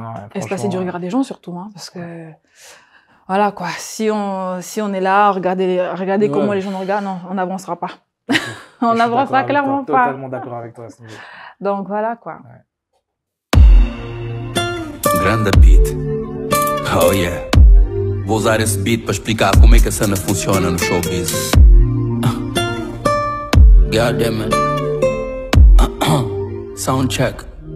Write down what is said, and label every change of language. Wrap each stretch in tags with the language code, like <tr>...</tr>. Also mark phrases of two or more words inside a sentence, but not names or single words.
<fr>Et se passer du regard des gens surtout, hein, parce que voilà quoi. Si on est là, regardez comment les gens nous regardent, non, on n'avancera pas. On n'avancera clairement pas. Totalement d'accord avec toi à ce niveau. Donc voilà quoi.</fr> <en>Grande beat. Oh yeah.</en> <pt>Vou usar esse beat para explicar como é que a cena funciona no showbiz.</pt> <en>God damn it. Sound check.</en>